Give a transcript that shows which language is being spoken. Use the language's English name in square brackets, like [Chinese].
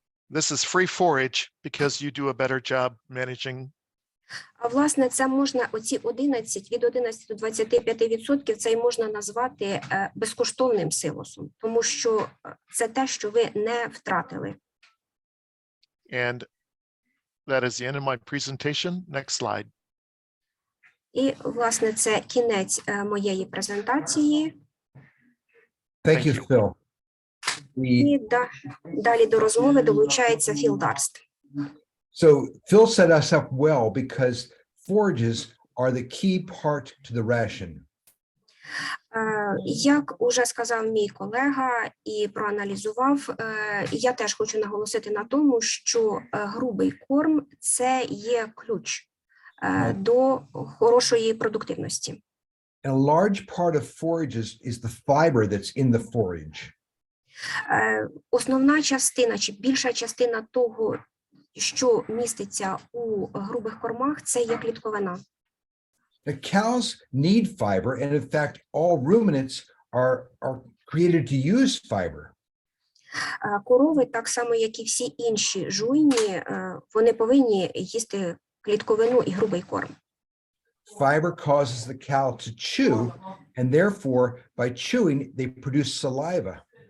[English] This is free forage because you do a better job managing. [Ukrainian] А власне, це можна від 11 до 25% це й можна назвати безкоштовним силосом, тому що це те, що ви не втратили. [English] And that is the end of my presentation. Next slide. [Ukrainian] І, власне, це кінець моєї презентації. [English] Thank you, Phil. [Ukrainian] І далі до розмови долучається Філ Дарст. [English] So Phil set us up well because forages are the key part to the ration. [Ukrainian] Як уже сказав мій колега і проаналізував, я теж хочу наголосити на тому, що грубий корм – це є ключ до хорошої продуктивності. [English] And a large part of forages is the fiber that's in the forage. [Ukrainian] Основна частина чи більша частина того, що міститься у грубих кормах, це є клітковина. [English] The cows need fiber, and in fact, all ruminants are created to use fiber. [Ukrainian] Корови, так само, як і всі інші жуйні, вони повинні їсти клітковину і грубий корм. [English] Fiber causes the cow to chew, and therefore, by chewing, they produce saliva.